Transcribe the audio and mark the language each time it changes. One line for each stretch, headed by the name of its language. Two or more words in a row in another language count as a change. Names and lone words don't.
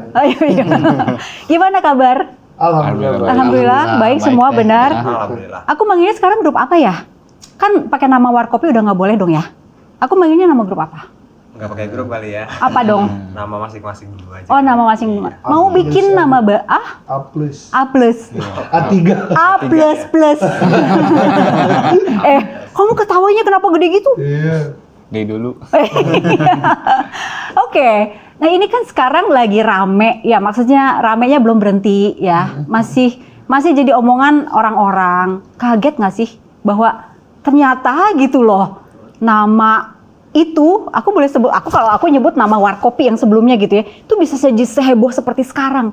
Indonesian: Iya. Gimana kabar? Alhamdulillah. Alhamdulillah, baik semua baik. benar. Alhamdulillah. Aku manggilnya sekarang grup apa ya? Kan pakai nama Warkopi udah nggak boleh dong ya? Aku manggilnya nama grup apa? Nggak pakai grup kali ya. Apa dong? Nama masing-masing dulu aja. Oh, nama masing. Mau bikin nama A? A plus. A plus. A3. A plus plus. Kamu ketawanya kenapa gede gitu? Iya. Dari dulu. Oke. Nah, ini kan sekarang lagi rame ya, maksudnya ramenya belum berhenti ya. Masih jadi omongan orang-orang. Kaget nggak sih bahwa ternyata gitu loh, nama itu aku boleh sebut, kalau aku nyebut nama Warkopi yang sebelumnya gitu ya, itu bisa seheboh seperti sekarang.